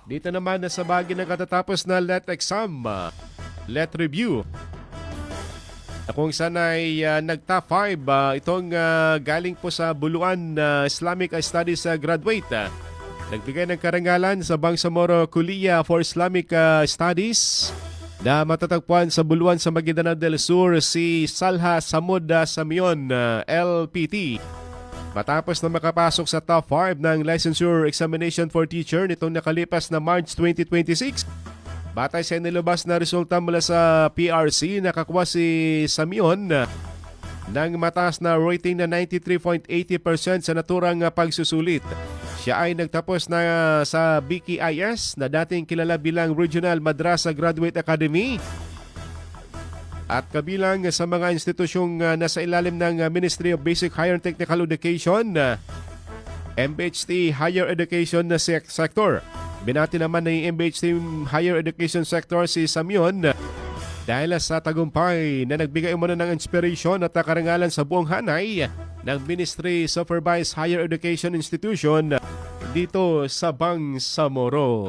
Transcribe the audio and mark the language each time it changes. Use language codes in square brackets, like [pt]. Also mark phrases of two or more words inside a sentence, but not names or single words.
[tl] Dito naman sa bahagi ng katatapos na LET exam, LET review. Kung saan ay nag-top 5 itong galing po sa Buluan Islamic Studies graduate. Nagbigay ng karangalan sa Bangsamoro Kuliya for Islamic Studies na matatagpuan sa Buluan sa Maguindanao del Sur si Salha Samud Samion LPT. Matapos na makapasok sa top 5 ng Licensure Examination for Teacher nitong nakalipas na March 2026. Batay sa nilabas na resulta mula sa PRC, nakakuha si Samion ng mataas na rating na 93.80% sa naturang pagsusulit. Siya ay nagtapos na sa BKIS na dating kilala bilang Regional Madrasa Graduate Academy at kabilang sa mga institusyong nasa ilalim ng Ministry of Basic Higher and Technical Education, MBHT Higher Education Sector. Binati naman ng MBHT Higher Education Sector si Samion dahil sa tagumpay na nagbigay umano ng inspiration at karangalan sa buong hanay ng Ministry Supervised Higher Education Institution dito sa Bangsamoro.